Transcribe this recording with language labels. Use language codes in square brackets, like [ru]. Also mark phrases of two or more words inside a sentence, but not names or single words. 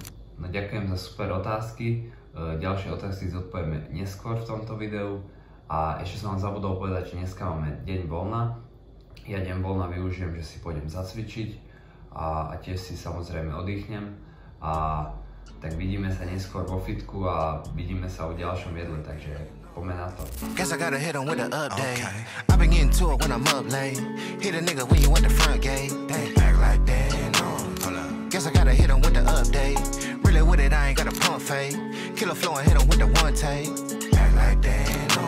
[sk] No ďakujem za super otázky, ďalšie otázky zodpovieme neskôr v tomto videu a ešte som vám zabudol povedať, že dneska máme deň voľna. Ja deň voľna využijem, že si pôjdem zacvičiť a tiež si samozrejme oddychnem a tak vidíme sa neskôr vo fitku a vidíme sa o ďalšom jedle, takže [en] guess I gotta hit him with the update. Okay. I been getting to it when I'm up late. Hit a nigga when you at the front gate. They act like that, no. Hold up. Guess I gotta hit him with the update. Really with it, I ain't got a pump fake. Killer flow and hit him with the one take. Act like that, no.